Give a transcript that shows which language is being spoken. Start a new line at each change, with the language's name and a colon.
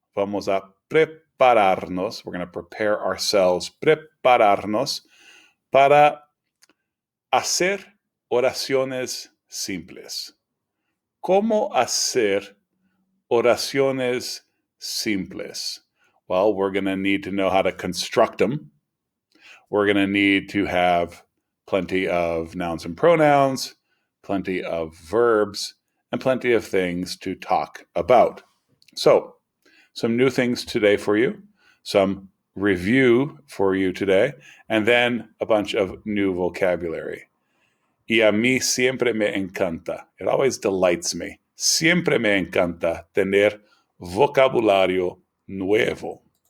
Spanish: Vamos a prepararnos.
English: We're going to prepare ourselves,
Spanish: prepararnos para hacer oraciones simples. ¿Cómo hacer oraciones simples?
English: Well, we're going to need to know how to construct them. We're going to need to have plenty of nouns and pronouns, plenty of verbs, and plenty of things to talk about. So, some new things today for you, some review for you today, and then a bunch of new vocabulary.
Spanish: Y a mí siempre me encanta.
English: It always delights me.
Spanish: Siempre me encanta tener vocabulario nuevo.